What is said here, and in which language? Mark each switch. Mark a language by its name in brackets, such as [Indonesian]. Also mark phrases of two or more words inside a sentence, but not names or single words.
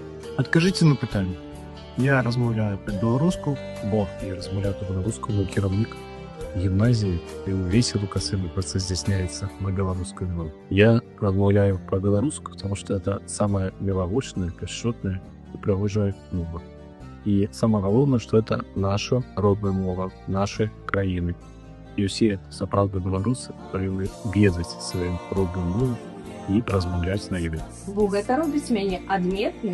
[Belarusian] Адкажыце на пытанне. Я размаўляю па-беларуску, бо я размаўляю па-беларуску, бо кіраўнік гімназіі і ўвесь адукацыйны працэс здзяйсняецца на беларускай мове. Я размаўляю па-беларуску, [Russian] потому что это [Belarusian] самая мілагучная, пяшчотная і прыгожая мова. І самае галоўнае, што это наша родная мова, нашай краіны. І ўсе сапраўдныя беларусы павінны ведаць сваю родную мову і размаўляць на ёй. Бо гэта робіць мяне адметнай.